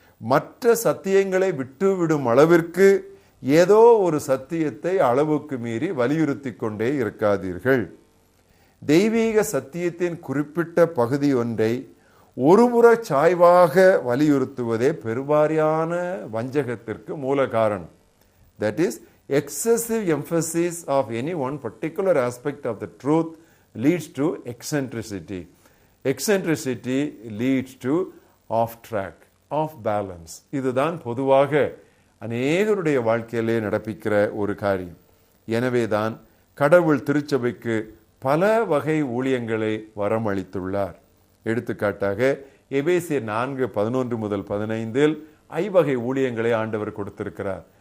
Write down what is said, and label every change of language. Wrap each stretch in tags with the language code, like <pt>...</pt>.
<ta>மற்ற சத்தியங்களை விட்டுவிடும் அளவிற்கு ஏதோ ஒரு சத்தியத்தை அளவுக்கு மீறி வலியுறுத்தி கொண்டே இருக்காதீர்கள். தெய்வீக சத்தியத்தின் குறிப்பிட்ட பகுதி ஒன்றை ஒருபுற சாய்வாக வலியுறுத்துவதே பெருவாரியான வஞ்சகத்திற்கு மூல காரணம்.</ta> <en>That is, excessive emphasis of any one particular aspect of the truth leads to eccentricity. Eccentricity leads to off track, off balance.</en> <ta>இதுதான் பொதுவாக அநேகருடைய வாழ்க்கையிலே நடப்பிக்கிற ஒரு காரியம். எனவேதான் கடவுள் திருச்சபைக்கு பல வகை ஊழியங்களை வரமளித்துள்ளார். எடுத்துக்காட்டாக எபேசியர் 4:11-15 ஐவகை ஊழியங்களை ஆண்டவர் கொடுத்திருக்கிறார்.</ta>